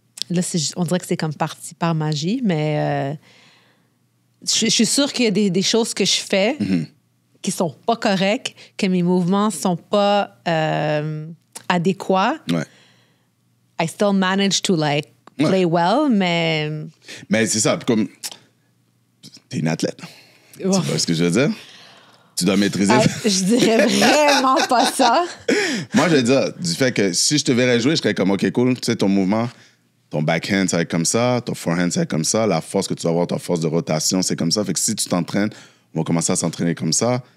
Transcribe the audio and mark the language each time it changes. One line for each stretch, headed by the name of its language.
French: Là, on dirait que c'est comme parti par magie. Mais je suis sûre qu'il y a des choses que je fais qui sont pas correctes, que mes mouvements sont pas adéquats. Ouais.
English: I still manage to play well, mais...
French: Mais c'est ça, comme t'es une athlète. Tu vois ce que je veux dire? Tu dois maîtriser. Je dirais vraiment pas ça. Moi, je veux dire, du fait que si je te verrais jouer, je serais comme, OK, cool, tu sais, ton mouvement, ton backhand, ça va être comme ça, ton forehand, ça va être comme ça, la force que tu dois avoir, ta force de rotation, c'est comme ça. Fait que si tu t'entraînes, on va commencer à s'entraîner comme ça.